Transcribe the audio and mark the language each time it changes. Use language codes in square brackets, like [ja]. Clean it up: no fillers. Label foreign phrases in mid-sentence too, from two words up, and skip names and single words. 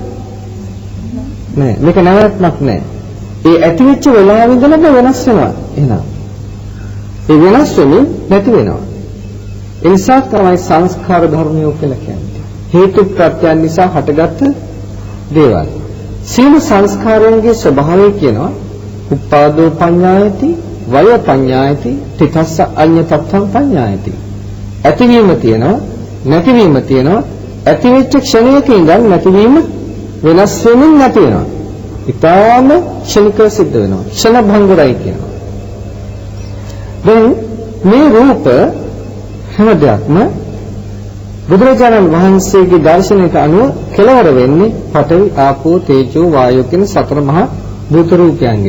[si] නෑ. මේක නැවැත්මක් නෑ. ඒ ඇති වෙච්ච වෙලාවෙ ඉඳලා වෙනස් වෙනවා. එහෙනම් ඒ වෙනස් වෙමින් නැති වෙනවා. ඒ නිසා තමයි සංස්කාර ධර්මය කියලා කියන්නේ. හේතු ප්‍රත්‍යයන් නිසා හටගත් දේවල්. සීල සංස්කාරයන්ගේ ස්වභාවය කියනවා [pi] උපාදෝ පඤ්ඤායති, වය පඤ්ඤායති, තිතස්ස අඤ්ඤතත්තං පඤ්ඤායති. [si] ඇතිවීම තියෙනවා, නැතිවීම තියෙනවා. ඇතිවෙච්ච ක්ෂණයක ඉඳන් නැතිවීම වෙනස් වෙමින් නැති වෙනවා. ඊටාම ක්ෂණිකව සිද්ධ වෙනවා. ක්ෂණ භංගුරයි කියනවා. දැන් මේ රූප හැම දෙයක්ම බුදුරජාණන් වහන්සේගේ දර්ශනයට අනුව කෙලවර වෙන්නේ පඨවි ආපෝ තේජෝ වායෝ කියන සතර මහා භූත රූපයන්ගෙන්.